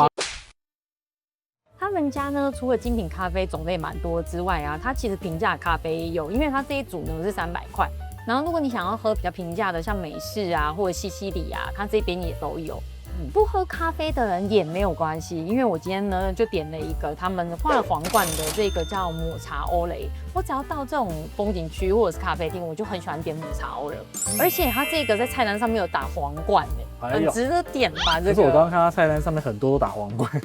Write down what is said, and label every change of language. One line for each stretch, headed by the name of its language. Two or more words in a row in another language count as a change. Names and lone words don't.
Chinese: 他們家呢，除了精品咖啡種類蠻多之外啊，它其實平價咖啡也有，因為它這一組呢是300塊。然後如果你想要喝比較平價的，像美式啊或者西西里啊，它這邊也都有。不喝咖啡的人也沒有關係，因為我今天呢就點了一個他們畫了皇冠的這個叫抹茶歐蕾。我只要到這種風景區或者是咖啡廳，我就很喜歡點抹茶歐蕾，而且它這個在菜單上面有打皇冠哎，很值得點吧？這個。可是我剛剛看到菜單上面很多都打皇冠。